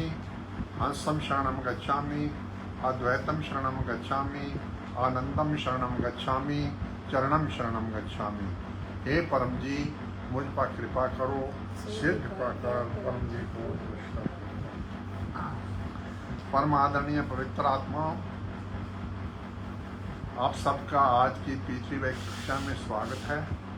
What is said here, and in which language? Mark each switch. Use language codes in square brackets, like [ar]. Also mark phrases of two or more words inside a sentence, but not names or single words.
[sa] हंसं शरणं गच्छामि, अद्वैतं शरणं गच्छामि, आनंदम शरणं गच्छामि, चरणम शरणं गच्छामि। [hi] हे परम जी, मुझ पर कृपा करो। सिर झुकाकर परम जी को नमस्कार करता हूं। परम आदरणीय पवित्र आत्मा, आप सबका आज की P3Y कक्षा में स्वागत है।